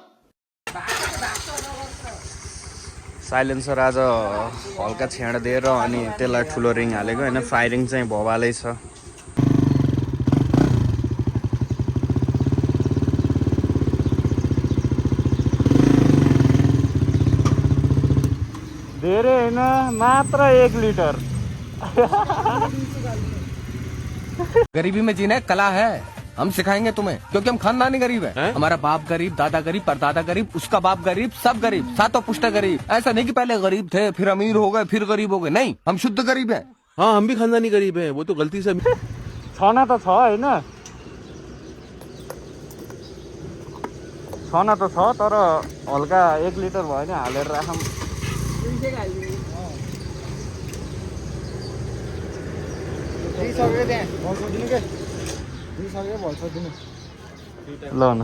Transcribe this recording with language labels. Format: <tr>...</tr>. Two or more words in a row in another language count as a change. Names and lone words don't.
<ne>साइलेन्सर आज हल्का छेड दिएर अनि त्यसलाई ठुलो रिङ हालेको होइन फायरिङ चाहिँ भवालै छ धेरै होइन मात्र 1 लिटर</ne> <hi>गरीबी में जीना कला है हम सिखाएंगे तुम्हें क्योंकि हम खानदानी गरीब है हमारा बाप गरीब दादा गरीब परदादा गरीब उसका बाप गरीब सब गरीब सातों पुश्ता गरीब ऐसा नहीं कि पहले गरीब थे फिर अमीर हो गए फिर गरीब हो गए नहीं हम शुद्ध गरीब हैं हाँ हम भी खानदानी गरीब हैं वो तो गलती से</hi> <ne>छना त छ हैन छना त छ तर हल्का 1 लिटर भयो नि हालेर राखम ल न</ne>